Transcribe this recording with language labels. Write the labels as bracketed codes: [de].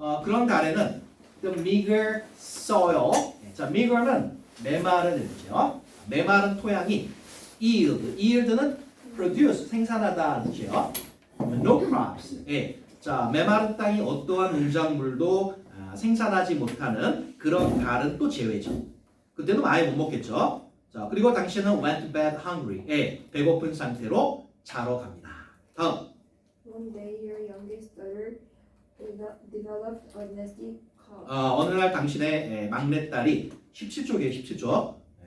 [ko] 그런 달에는 [en] the meager soil. [ko] 자, meager는 메마른 뜻이죠. 메마른 토양이 yield는 produce 생산하다는 뜻이에요. [en] no crops. [ko] 자, 메마른 땅이 어떠한 농작물도 생산하지 못하는 그런 달은 또 제외죠. 그때는 아예 못 먹겠죠. 자, 그리고 당신은 [en] went to bed hungry. [ko] 배고픈 상태로 자러 갑니다. 다음. [en] One day, your youngest daughter developed a nasty cough. [ko] 어느 날 당신의 막내딸이 17쪽이에요. 17쪽.